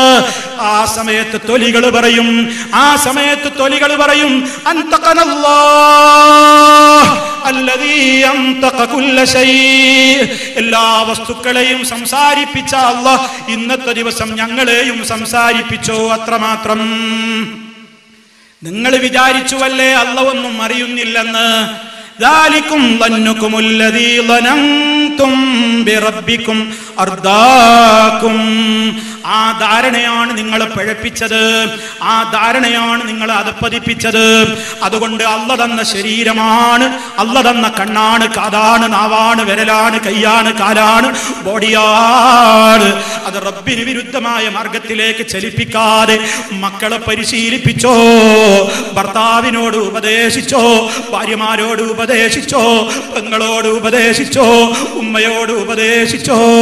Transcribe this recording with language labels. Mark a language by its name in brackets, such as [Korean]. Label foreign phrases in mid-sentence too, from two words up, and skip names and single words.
[Malayalam] ആ സമയത്ത് തൊലികൾ പറയും, [Arabic] أنطقنا الله الذي أنطق كل شيء, [Malayalam] എല്ലാ വസ്തുക്കളെയും സംസാരിപ്പിച്ച അല്ലാഹ് ഇന്നത്തെ ദിവസം ഞങ്ങളെയും സംസാരിപ്പിച്ചോ, അത്രമാത്രം. നിങ്ങൾ വിചാരിച്ചുവല്ലേ അല്ലാഹ് ഒന്നും അറിയുന്നില്ലെന്ന്? [Arabic] ذلكم ظنكم الذي ظننتم بربكم أرداكم. [Malayalam] ആ ധാരണയാണ് നിങ്ങളെ പഴപ്പിച്ചത്, ആ ധാരണയാണ് നിങ്ങളെ അധപ്പതിപ്പിച്ചത്. അതുകൊണ്ട് അള്ള തന്ന ശരീരമാണ്, അള്ള തന്ന കണ്ണാണ്, കാതാണ്, നാവാണ്, വിരലാണ്, കൈയാണ്, കാലാണ്, ബോഡിയാണ്. അത് റബ്ബിന് വിരുദ്ധമായ മാർഗത്തിലേക്ക് ചലിപ്പിക്കാതെ മക്കളെ പരിശീലിപ്പിച്ചോ, ഭർത്താവിനോട് ഉപദേശിച്ചോ, ഭാര്യമാരോട് ഉപദേശിച്ചോ, പെങ്ങളോട് ഉപദേശിച്ചോ, ഉമ്മയോട് ഉപദേശിച്ചോ.